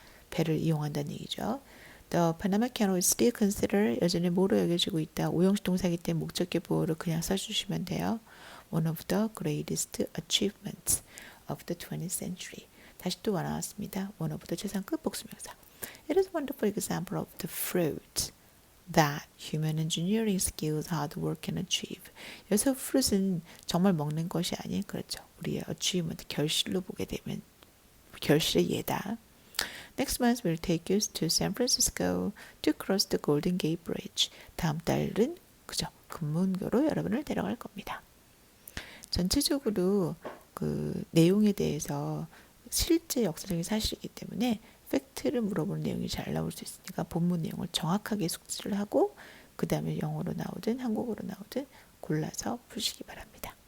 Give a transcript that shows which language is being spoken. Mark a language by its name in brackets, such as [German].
[Korean] 배를 이용한다는 얘기죠. [English] The Panama Canal is still considered [Korean] 여전히 뭐로 여겨지고 있다. 오형식 동사이기 때문에 목적격 보호를 그냥 써주시면 돼요. [English] One of the greatest achievements of the 20th century. [Korean] 다시 또 나왔습니다. [English] One of the [Korean] 최상급 복수명사. [English] It is a wonderful example of the fruit that human engineering skills, hard work can achieve. [Korean] 여기서 fruit은 정말 먹는 것이 아닌 그렇죠. 우리의 achievement, 결실로 보게 되면 결실의 예다. [English] Next month we'll take you to San Francisco to cross the Golden Gate Bridge. [Korean] 다음 달은 그죠? 금문교로 여러분을 데려갈 겁니다. 전체적으로 그 내용에 대해서 실제 역사적인 사실이기 때문에 팩트를 물어보는 내용이 잘 나올 수 있으니까 본문 내용을 정확하게 숙지를 하고 그 다음에 영어로 나오든 한국어로 나오든 골라서 푸시기 바랍니다.